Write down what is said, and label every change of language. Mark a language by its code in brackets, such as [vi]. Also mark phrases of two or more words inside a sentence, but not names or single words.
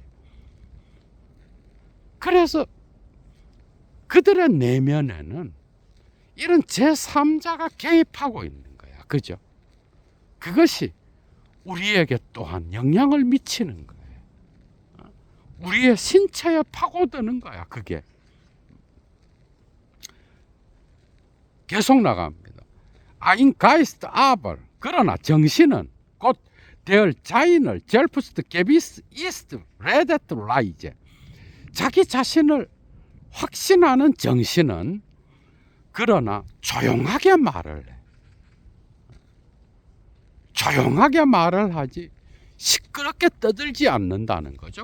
[ko] 그래서 그들의 내면에는 이런 제3자가 개입하고 있는 거야, 그죠? 그것이 우리에게 또한 영향을 미치는 거예요. 우리의 신체에 파고드는 거야, 그게. 계속 나갑니다. [de] Ein Geist aber, [ko] 그러나 정신은 곧 [de] der seiner selbst gewiss ist redet leise, [ko] 자기 자신을 확신하는 정신은 그러나 조용하게 말을 해. 조용하게 말을 하지 시끄럽게 떠들지 않는다는 거죠.